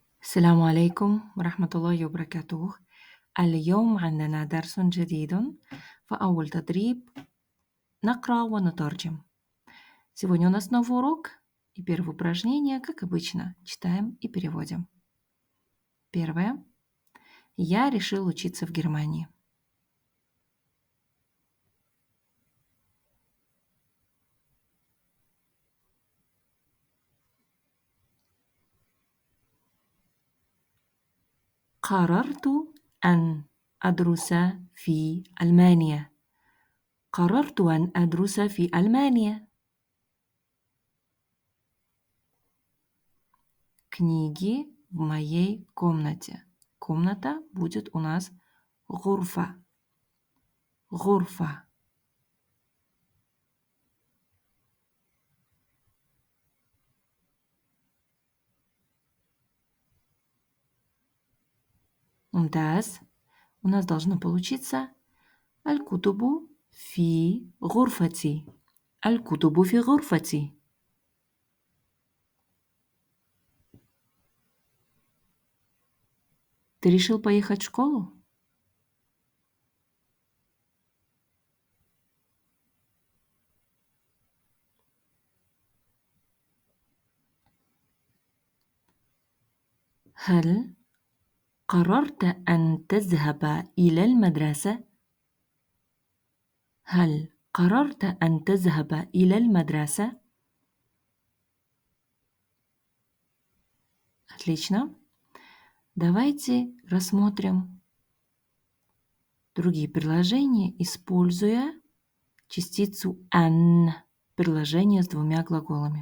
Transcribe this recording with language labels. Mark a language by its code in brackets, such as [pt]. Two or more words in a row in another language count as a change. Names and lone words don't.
[ar] السلام عليكم ورحمة الله وبركاته. اليوم عندنا درس جديد. فأول تدريب نقرأ ونترجم. [ru] Сегодня у нас новый урок и первое упражнение, как обычно, читаем и переводим. Первое. Я решил учиться в Германии. [ar] قررت أن أدرس في ألمانيا. قررت أن أدرس في ألمانيا. [ru] Книги в моей комнате. Комната будет у нас غرفة. [ar] غرفة. ممتاز. [ru] У нас должно получиться [ar] الكتب في غرفتي. الكتب في غرفتي. [ru] Ты решил поехать в школу? [ar] هل قررت أن تذهب إلى المدرسة؟ هل قررت أن تذهب إلى المدرسة؟ [ru] Отлично. Давайте рассмотрим другие предложения, используя частицу أن, предложение с двумя глаголами.